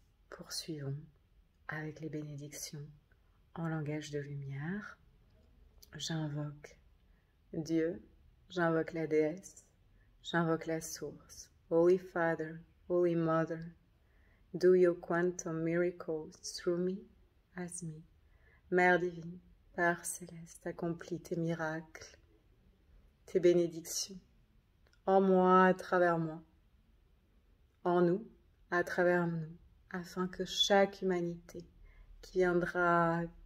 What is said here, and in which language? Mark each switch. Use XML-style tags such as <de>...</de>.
<fr>Poursuivons avec les bénédictions en langage de lumière. J'invoque Dieu, j'invoque la déesse, j'invoque la source.</fr> <en>Holy Father, Holy Mother, do your quantum miracles through me as me.</en> <fr>Mère divine, Père céleste, accomplis tes miracles, tes bénédictions, en moi, à travers moi, en nous, à travers nous, afin que chaque humanité qui viendra</fr>